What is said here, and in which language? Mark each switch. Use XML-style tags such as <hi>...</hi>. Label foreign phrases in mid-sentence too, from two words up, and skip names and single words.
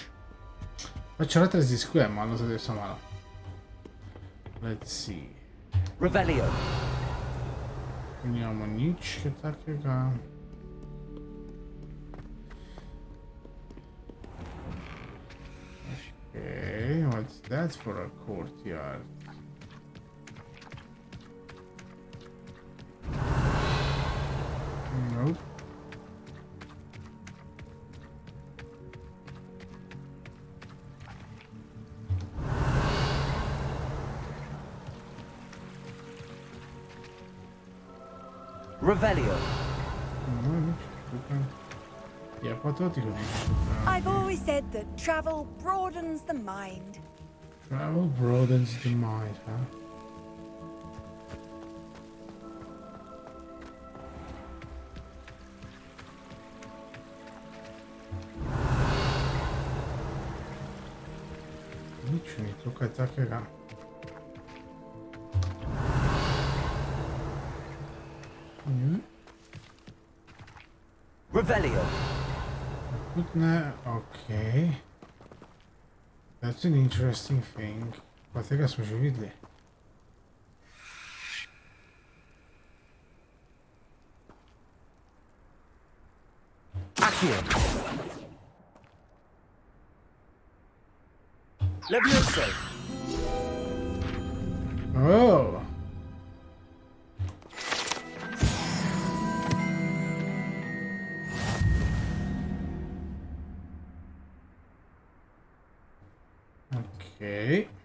<sl>Pač rad raziskujem malo, zadev so malo.</sl> <en>Let's see. Revelio.</en> <sl>Nimamo nič takega.</sl> <en>Okay, what's that for a courtyard? Nope. Revelio.</en> <sl>Ja, pa to ti hodim.</sl> <en>I've always said that travel broadens the mind. Travel broadens the mind, huh?</en> <sl>Nič ni tukaj takega. Revelio. Ne,</sl> <en>okay. That's an interesting thing.</en> <sl>Pa tega smo že videli. Accio. Levioso.</sl> <en>Oh. Okay.</en>